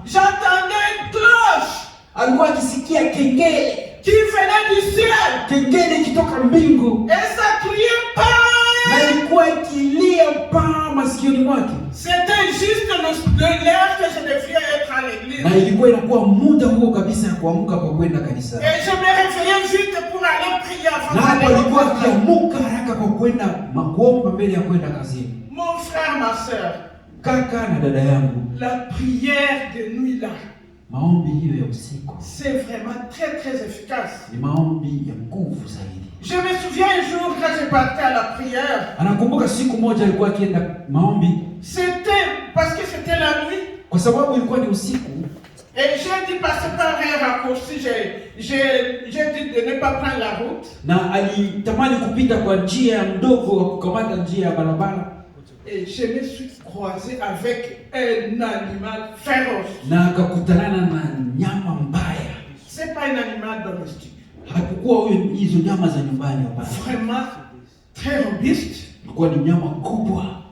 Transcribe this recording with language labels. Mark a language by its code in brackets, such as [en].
[fr] j'entendais une cloche. [sw] Alikuwa akisikia kengele [fr] qui venait du ciel. [sw] Kengele kitoka mbingu. [fr] Et ça criait pas. [sw] Na ilikuwa ikilia pa masikioni mwake. [fr] C'était juste l'heure que je devais être à l'église. [sw] Na ilikuwa inakuwa muda huo kabisa ya kuamka kwa kwenda kanisa. [fr] Et je me réveillais vite pour aller prier avant d'aller. [sw] Na [fr] d'aller. [sw] alikuwa akiamka haraka kwa kwenda kuomba mbele ya kwenda kazini. [fr] Mon frère, ma sœur, [sw] kaka na dada yangu, [fr] la prière de nuit là, [sw] maombi hiyo ya usiku, [fr] c'est vraiment très très efficace. [sw] Ni maombi ya nguvu zaidi. [fr] Je me souviens un jour quand je partais à la prière, [sw] Anakumbuka siku moja alikuwa akienda maombi, [fr] c'était parce que c'était la nuit. [sw] kwa sababu ilikuwa ni usiku, [fr] Et j'ai dit passer par un raccourci, j'ai dit de ne pas prendre la route. [sw] na alitamani kupita kwa njia ya mdogo wa kukamata njia ya barabara, [fr] Et je me suis croisé avec un animal féroce. [sw] na akakutanana na nyama mbaya. [fr] C'est pas un animal domestique. [sw] Hakukuwa huyo hizo nyama za nyumbani, hapana. [fr] Vraiment très robuste. [sw] Ilikuwa ni nyama kubwa.